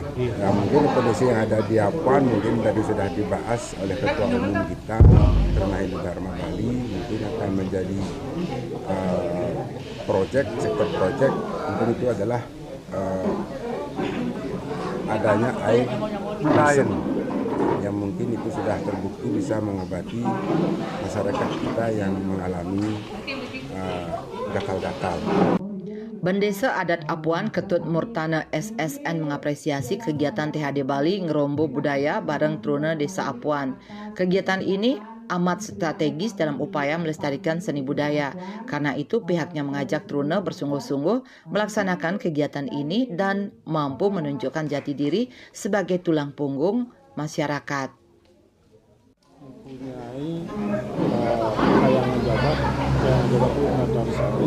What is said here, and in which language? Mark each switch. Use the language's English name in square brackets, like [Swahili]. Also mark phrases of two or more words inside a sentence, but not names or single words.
[Indonesian] Nah, mungkin kondisi yang ada di Apuan mungkin tadi sudah dibahas oleh Ketua Umum kita Truna Hindu Dharma Bali, mungkin akan menjadi sektor proyek mungkin itu adalah adanya air bersih yang mungkin itu sudah terbukti bisa mengobati masyarakat kita yang mengalami gatal-gatal. Bendesa Adat Apuan Ketut Murtana SSN mengapresiasi kegiatan THD Bali Ngerombo Budaya bareng Truna Desa Apuan. Kegiatan ini amat strategis dalam upaya melestarikan seni budaya. Karena itu pihaknya mengajak Truna bersungguh-sungguh melaksanakan kegiatan ini dan mampu menunjukkan jati diri sebagai tulang punggung masyarakat. Mempunyai kayangan jabat yang berlaku Natarsari.